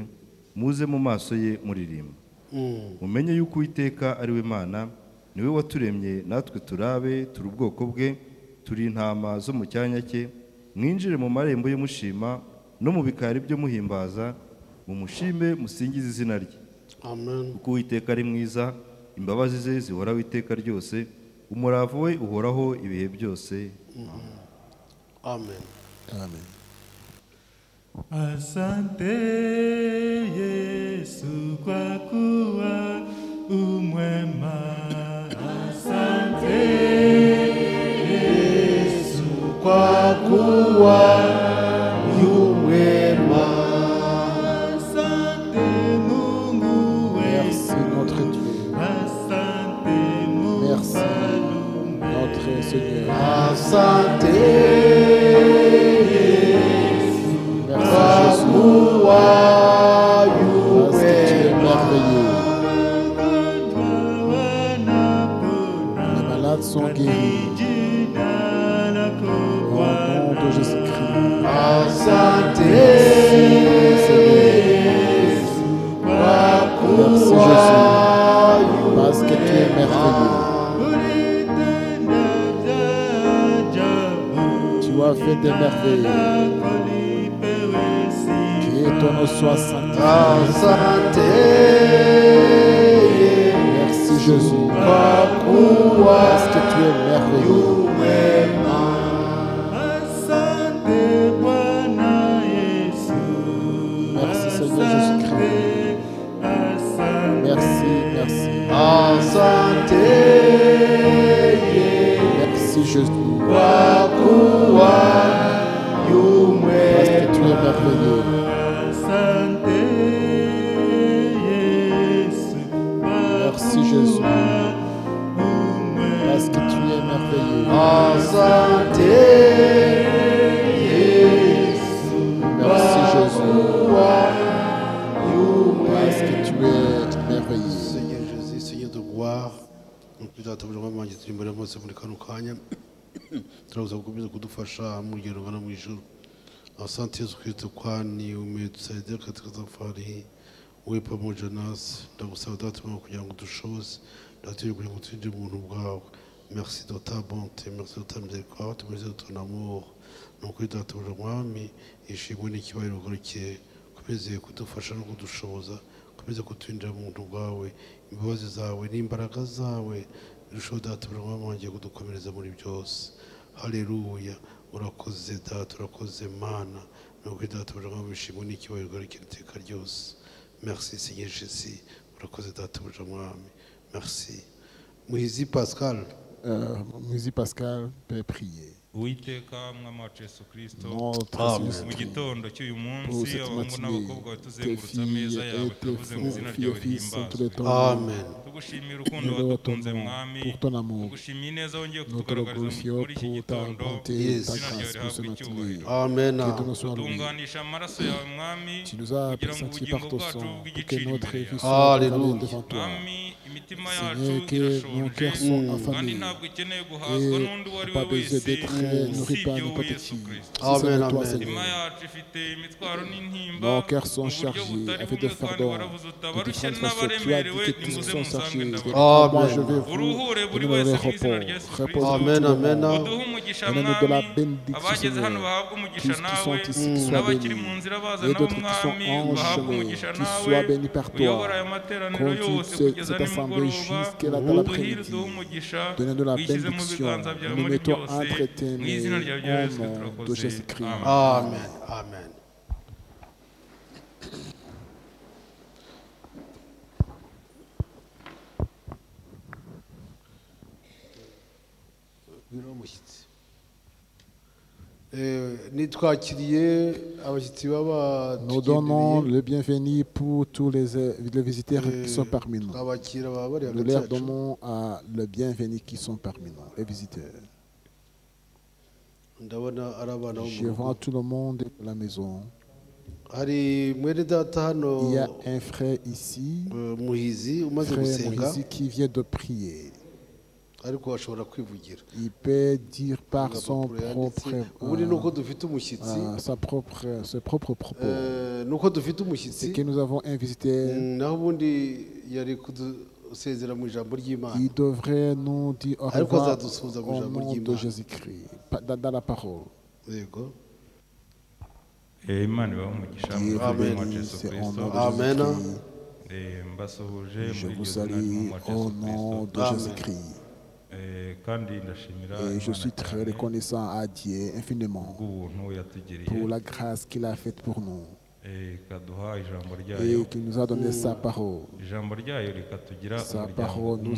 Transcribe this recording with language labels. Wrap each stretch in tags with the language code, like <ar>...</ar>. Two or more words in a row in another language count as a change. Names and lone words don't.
<rw>muze mu maso ye muririmba mumenye yuko uwiteka ari we Mana niwe waturemye natwe turabe turi ubwoko bwe turi intama zo mu cyanya cye mwinjire mu marembo ye mushima no mu bikari byo muhimbaza mumushime musingize izina rye Amen. kuko uwiteka ari mwiza imbabazi ze zihoraho iteka ryose umurava we uhoraho ibihe byose. Amen. Amen.</rw> <sw>Asante Yesu kwa kuwa umwema. Asante Yesu Kwa kuwa yumwema. Asante Mungu</sw> <fr>Merci</fr> <sw>wetu.</sw> <fr>notre Dieu.</fr> <sw>Asante Mungu</sw> <fr>Merci notre Seigneur.</fr> <sw>Asante</sw> <fr>Merci</fr> <sw>kwa</sw> <fr>Jésus.</fr> <sw>kuwa</sw> <fr>Parce que tu es</fr> <sw>yumwema.</sw> <fr>merveilleux. Les malades sont guéris. Au nom de Jésus-Christ.</fr> <sw>Asante kwa</sw> <fr>Merci</fr> <sw>kuwa</sw> <fr>Jésus. Parce que tu es merveilleux. Tu as fait des merveilles. Que ton nom soit sanctifié.</fr> <sw>Asante</sw> <fr>Merci Jésus.</fr> <sw>kwa kuwa</sw> <fr>Parce que tu es merveilleux.</fr> <sw>yumwema.</sw> <fr>Merci Seigneur Jésus-Christ. Merci, merci.</fr> <sw>Asante</sw> <fr>Merci Jésus.</fr> <sw>kwa kuwa</sw> <fr>Parce</fr> <sw>yumwema.</sw> <fr>que tu es merveilleux. Merci Jésus. Parce que tu es merveilleux.</fr> <sw>Asante</sw> <fr>Merci Jésus.</fr> <sw>kuwa</sw> <fr>Parce que tu es merveilleux. Seigneur Jésus, Seigneur de gloire,</fr> <rw>nous databuja mwami turi imbere mose muri kano kanya turagusaba gukomeza kudufasha mu rugendo rugana mu ijuru.</rw> <sw>Asante Yesu Kristo kwani umetusaidia katika safari uwe pamoja nasi.</sw> <rw>Ndagusaba data Mungu kugira ngo dushoboze ndatuye kugira ngo twinjire mu buntu bwawe.</rw> <fr>Merci de ta bonté, merci de ta miséricorde, merci de ton amour.</fr> <rw>Nukuri databuja mwami ishimwe n'icyubahiro ugarukiye ukomeze kudufasha no kudushoboza ukomeze kutwinjira mu buntu bwawe imbabazi zawe n'imbaraga zawe birushaho databuja mwami wanjye kudukomereza muri byose. Haleluya. Urakoze data, urakoze mana. Nukuri databuja mwami ishimwe n'icyubahiro ugarukiye iteka ryose.</rw> <fr>Merci Seigneur Jésus.</fr> <rw>Urakoze databuja mwami.</rw> <fr>Merci. Muhizi Pascal. Muzi Pascal peut prier.</fr> <rw>Uwiteka mwami wacu Yesu Kristo</rw> <fr>Notre Amen. Seigneur</fr> <rw>mu gitondo cy'uyu</rw> <fr>pour</fr> <rw>munsi</rw> <fr>cette</fr> <rw>abahungu</rw> <fr>matinée,</fr> <rw>n'abakobwa</rw> <fr>tes</fr> <rw>batuzengurutse ameza</rw> <fr>filles</fr> <rw>yawe</rw> <fr>et tes</fr> <rw>turavuze ngo izina</rw> <fr>filles</fr> <rw>ryawe</rw> <fr>et fils sont tous</fr> <rw>rihimbazwe</rw> <fr>les temps.</fr> <rw>Amen. tugushimira urukundo</rw> <fr>Nous louons ton</fr> <rw>wadukunze</rw> <fr>nom</fr> <rw>mwami</rw> <fr>pour ton amour.</fr> <rw>tugushimiye neza wongeye</rw> <fr>Nous te</fr> <rw>kutugaragariza</rw> <fr>remercions</fr> <rw>muri iki</rw> <fr>pour ta</fr> <rw>gitondo</rw> <fr>bonté, Yes. ta</fr> <rw>izina ryawe</rw> <fr>grâce pour ce</fr> <rw>rihabwe</rw> <fr>matinée.</fr> <rw>icyubahiro</rw> <fr>Amen. Que ton nom soit loué.</fr> <rw>tunganisha amaraso yawe mwami</rw> <fr>Tu nous as</fr> <rw>kugira ngo</rw> <fr>sanctifiés</fr> <rw>ubugingo</rw> <fr>par ton</fr> <rw>bwacu</rw> <fr>sang pour que</fr> <rw>bw'igiciro</rw> <fr>notre</fr> <rw>imbere</rw> <fr>vie</fr> <rw>yawe</rw> <fr>soit Alléluia. condamnée devant toi.</fr> <rw>mwami imitima</rw> <fr>Seigneur,</fr> <rw>yacu</rw> <fr>que nos</fr> <rw>irashonje</rw> <fr>cœurs sont</fr> <rw>kandi</rw> <fr>affamés</fr> <rw>ntabwo ikeneye guhazwa</rw> <fr>et</fr> <rw>n'undi uwo ari</rw> <fr>pas</fr> <rw>we</rw> <fr>besoin</fr> <rw>wese</rw> <fr>d'être nourris</fr> <rw>usibye</rw> <fr>par</fr> <rw>wowe</rw> <fr>n'importe</fr> <rw>Yesu</rw> <fr>qui.</fr> <rw>Kristo</rw> <fr>Si c'est</fr> <rw>Amen,</rw> <fr>de toi,</fr> <rw>amen. imitima</rw> <fr>Seigneur.</fr> <rw>yacu ifite imitwaro n'intimba</rw> <fr>Nos cœurs sont</fr> <rw>mu buryo</rw> <fr>chargés</fr> <rw>butari</rw> <fr>avec des</fr> <rw>bumwe kandi</rw> <fr>fardeaux</fr> <rw>waravuze</rw> <fr>de</fr> <rw>utabarushye</rw> <fr>différentes façons. Tu as dit</fr> <rw>n'abaremerewe</rw> <fr>que tous</fr> <rw>nimuze</rw> <fr>sont</fr> <rw>musange</rw> <fr>chargés.</fr> <rw>ndabarushye</rw> <fr>Moi, je vais</fr> <rw>uruhure</rw> <fr>vous</fr> <rw>buri</rw> <fr>donner</fr> <rw>wese</rw> <fr>le</fr> <rw>mu izina</rw> <fr>repos.</fr> <rw>rya Yesu</rw> <fr>Repose</fr> <rw>Kristo Amen,</rw> <fr>tout le</fr> <rw>amen.</rw> <fr>monde.</fr> <rw>uduhe umugisha umugisha</rw> <fr>Donnez-nous de la</fr> <rw>mwami</rw> <fr>bénédiction,</fr> <rw>abageze hano</rw> <fr>Seigneur.</fr> <rw>bahabwe</rw> <fr>Tous</fr> <rw>umugisha</rw> <fr>qui</fr> <rw>nawe</rw> <fr>sont ici, qui soient</fr> <rw>n'abakiri</rw> <fr>bénis.</fr> <rw>mu nzira baza</rw> <fr>Et</fr> <rw>nabo</rw> <fr>d'autres qui sont</fr> <rw>mwami</rw> <fr>en</fr> <rw>bahabwe</rw> <fr>chemin,</fr> <rw>umugisha</rw> <fr>qui</fr> <rw>nawe</rw> <fr>soient bénis par toi.</fr> <rw>uyobora aya materaniro</rw> <fr>Conduis</fr> <rw>yose kugeza</rw> <fr>cette assemblée</fr> <rw>nimugoroba</rw> <fr>jusqu'à la</fr> <rw>uduhire</rw> <fr>l'après-midi.</fr> <rw>uduhe umugisha</rw> <fr>Donnez-nous la</fr> <rw>wishyize mu</rw> <fr>bénédiction.</fr> <rw>biganza byawe</rw> <fr>Nous</fr> <rw>muri</rw> <fr>mettons</fr> <rw>byose</rw> <fr>entre tes</fr> <rw>mu izina</rw> <fr>mains</fr> <rw>ryawe rya Yesu</rw> <fr>au nom de</fr> <rw>turakoze</rw> <fr>Jésus-Christ.</fr> <rw>amen amen amen bwira umushyitsi nitwakiriye abashyitsi baba</rw> <fr>Nous donnons le bienvenu pour tous les visiteurs qui sont parmi nous.</fr> <rw>twabakira baba bari</rw> <fr>Nous</fr> <rw>hagati</rw> <fr>leur</fr> <rw>yacu</rw> <fr>donnons le bienvenu qui sont parmi nous, les visiteurs.</fr> <rw>ndabona ari abana bo mu</rw> <fr>Je</fr> <rw>rugo</rw> <fr>vois tout le monde de la maison.</fr> <rw>hari mwene data hano</rw> <fr>Il y a un frère ici,</fr> <rw>muhizi umaze</rw> <fr>frère</fr> <rw>gusenga</rw> <fr>Moïse, qui vient de prier.</fr> <rw>ariko ashobora kwivugira</rw> <fr>Il peut dire par son</fr> <rw>agapapuro</rw> <fr>propre,</fr> <rw>yanditse ubundi ni uko dufite umushyitsi</rw> <fr>ses propres propos.</fr> <rw>ni uko dufite umushyitsi</rw> <fr>C'est que nous avons un visiteur.</fr> <rw>naho ubundi yari kudusezera mu ijambo ry'imana</rw> <fr>Il devrait nous dire au</fr> <rw>ariko</rw> <fr>revoir</fr> <rw>azadusuhuza mu</rw> <fr>au</fr> <rw>ijambo</rw> <fr>nom de</fr> <rw>ry'imana</rw> <fr>Jésus-Christ, dans la parole.</fr> <rw>yego imana ibahe umugisha mu</rw> <fr>Dieu</fr> <rw>izina</rw> <fr>vous</fr> <rw>rya</rw> <fr>bénisse,</fr> <rw>Yesu</rw> <fr>c'est au</fr> <rw>Kristo</rw> <fr>nom de</fr> <rw>Amen.</rw> <fr>Jésus-Christ.</fr> <rw>mbasuhuje</rw> <fr>Je</fr> <rw>muri</rw> <fr>vous</fr> <rw>iryo zina</rw> <fr>salue</fr> <rw>ry'umwami</rw> <fr>au</fr> <rw>Yesu</rw> <fr>nom</fr> <rw>Kristo</rw> <fr>de</fr> <rw>Amen.</rw> <fr>Jésus-Christ.</fr> <rw>kandi ndashimira</rw> <fr>Et je</fr> <rw>Imana</rw> <fr>suis très</fr> <rw>cyane</rw> <fr>reconnaissant à Dieu infiniment</fr> <rw>bw'ubuntu yatugiriye</rw> <fr>pour la grâce qu'il a faite pour nous</fr> <rw>ikaduha ijambo ryayo</rw> <fr>et qu'il nous a donné sa parole.</fr> <rw>ijambo ryayo rikatugira</rw> <fr>Sa</fr> <rw>umuryango</rw> <fr>parole nous</fr>